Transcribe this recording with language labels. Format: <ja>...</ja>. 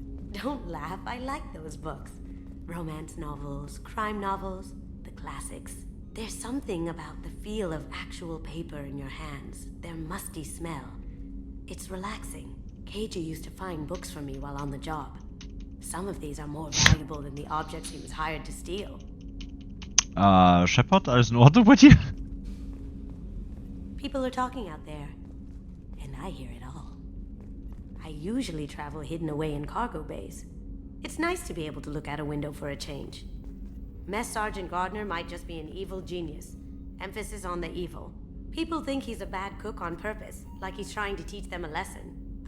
<en>Don't laugh, I like those books. Romance novels, crime novels, the classics. There's something about the feel of actual paper in your hands, their musty smell. It's relaxing. KG used to find books for me while on the job. Some of these are more valuable than the objects he was hired to steal.</en> <de>Shepard, alles in Ordnung bei dir?</de> <en>People are talking out there, and I hear it all. I usually travel hidden away in cargo bays. It's nice to be able to look out a window for a change. Mess Sergeant Gardner might just be an evil genius. Emphasis on the evil. People think he's a bad cook on purpose, like he's trying to teach them a lesson.</en>